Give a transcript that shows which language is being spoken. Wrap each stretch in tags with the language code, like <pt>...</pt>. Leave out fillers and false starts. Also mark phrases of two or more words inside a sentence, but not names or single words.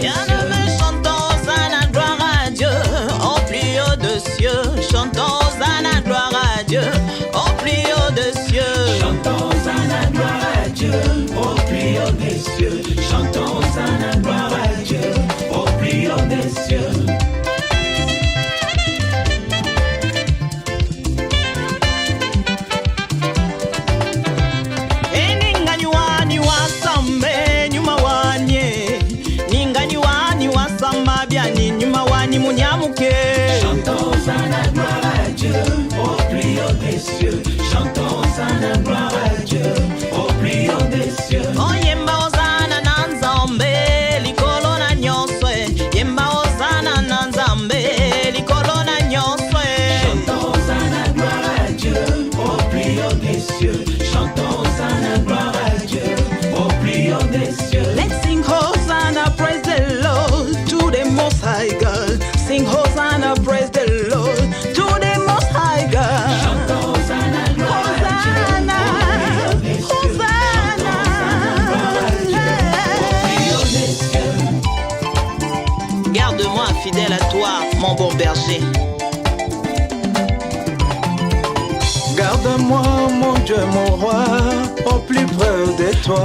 <fr>Bien-aimés, chantons Hosanna, gloire à Dieu, au plus haut des cieux. Chantons Hosanna, gloire à Dieu, au plus haut des cieux. Chantons à la gloire à Dieu, au plus haut des cieux. Chantons à la gloire à Dieu, au plus haut des cieux. Eninganyuani wasambe nyuma wanye, ninganyuani wasamba byani nyuma wani munyamuke. Chantons à la gloire à Dieu, au plus haut des cieux. Chantons à la gloire à Dieu, au plus haut des cieux.</fr> <ln>Oh yemba ozana nanzambe likolo na nyoswe, yemba ozana nanzambe likolo na nyoswe.</ln> <fr>Chantons à la gloire à Dieu, au plus haut des cieux. Chantons à la gloire à Dieu, au plus haut des cieux.</fr> <en>Let's sing Hosanna, praise the Lord, to the Most High God. Sing Hosanna, praise the Lord, to the Most High God.</en> <fr>Chantons à la gloire à Dieu, Hosanna, au plus haut des cieux. Hosanna. Plus haut des cieux. Garde-moi fidèle à toi, mon bon berger. Garde-moi, mon Dieu, mon roi, au plus près de toi.</fr>